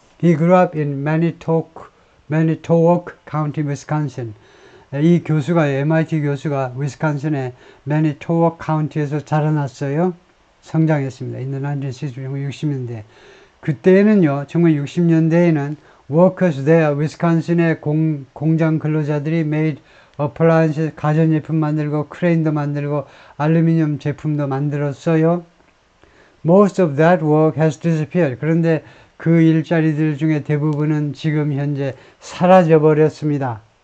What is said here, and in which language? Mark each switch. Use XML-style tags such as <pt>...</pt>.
<en>He grew up in Manitowoc County, Wisconsin.</en> <ko>이 교수가, MIT 교수가 위스콘신의 Manitowoc County에서 자라났어요. 성장했습니다. In the 1960년대. 그때는요, 1960년대에는</ko> <en>workers there,</en> <ko>위스콘신의 공장 근로자들이</ko> <en>made appliances,</en> <ko>가전제품 만들고, 크레인도 만들고, 알루미늄 제품도 만들었어요.</ko> <en>Most of that work has disappeared.</en> <ko>그런데 그 일자리들 중에 대부분은 지금 현재 사라져버렸습니다.</ko>